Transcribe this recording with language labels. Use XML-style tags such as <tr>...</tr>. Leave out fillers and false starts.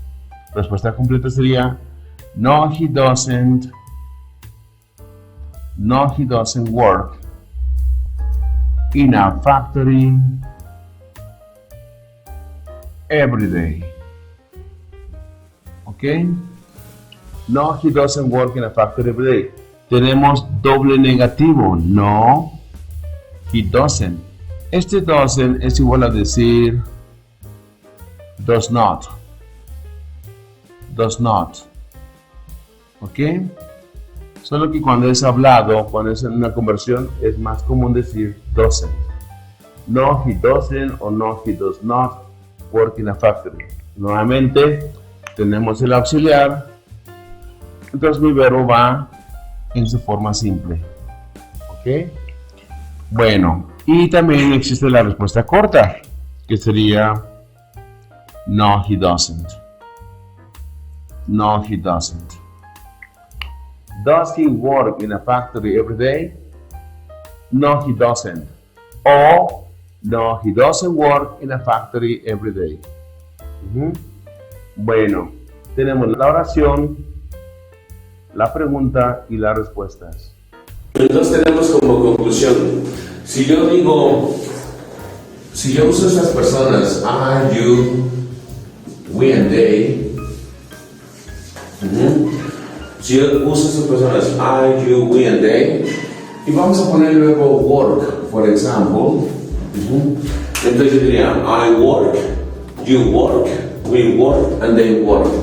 <es>La respuesta completa sería</es> <en>no, he doesn't. No, he doesn't work in a factory every day. ¿Ok? No, he doesn't work in a factory every day.</en> <es>Tenemos doble negativo.</es> <en>No, he doesn't.</en> <es>Este doesn't es igual a decir does not. ¿Ok? Solo que cuando es hablado, cuando es en una conversión, es más común decir doesn't.</es> <en>No, he doesn't o no, he does not work in a factory.</en> <es>Nuevamente, tenemos el auxiliar. Entonces mi verbo va en su forma simple. ¿Ok? Bueno, y también existe la respuesta corta, que sería</es> <en>no, he doesn't. No, he doesn't. Does he work in a factory every day? No, he doesn't. O no, he doesn't work in a factory every day.</en> <es>Bueno, tenemos la oración, la pregunta y las respuestas. Entonces tenemos como conclusión, si yo uso estas personas, I, you, we and they, si yo uso estas personas, I, you, we and they, y vamos a poner el verbo work, por ejemplo, entonces yo diría,</es> <en>I work, you work, we work, and they work.</en>